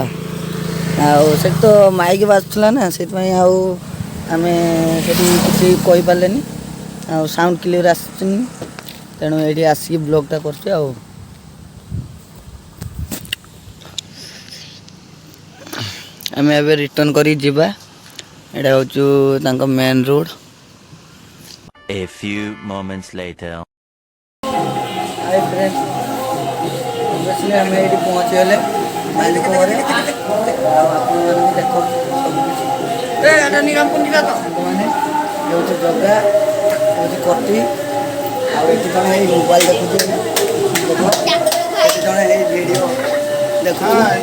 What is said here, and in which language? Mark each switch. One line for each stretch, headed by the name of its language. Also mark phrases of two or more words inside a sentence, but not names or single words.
Odia: ଆଉ ସେଠି ତ ମାଇକ୍ ବାଜୁଥିଲା ନା, ସେଥିପାଇଁ ଆଉ ଆମେ ସେଠି କିଛି କହିପାରିଲେନି, ଆଉ
English: sound clear
Odia: ଆସୁନି, ତେଣୁ ଏଇଠି ଆସିକି ବ୍ଲଗ୍ଟା କରୁଛି। ଆଉ ଆମେ ଏବେ ରିଟର୍ନ କରିକି ଯିବା। ଏଇଟା ହେଉଛି ତାଙ୍କ
English: main road. A few moments later. hi friend,
Odia: ଆମେ ଏଇଠି ପହଞ୍ଚିଗଲେ ମାଲିକ ଘରେ। ଆଉ ଆପଣମାନଙ୍କୁ ଦେଖନ୍ତୁ ସବୁକିଛି ସାଙ୍ଗମାନେ, ହେଉଛି ଜଗା, ହେଉଛି କଟି, ଆଉ ଏଠି ଜଣେ ଏଇ ମୋବାଇଲ ଦେଖୁଛି, ଏଠି ଜଣେ ଏଇ ଭିଡ଼ିଓ ଦେଖୁଛି।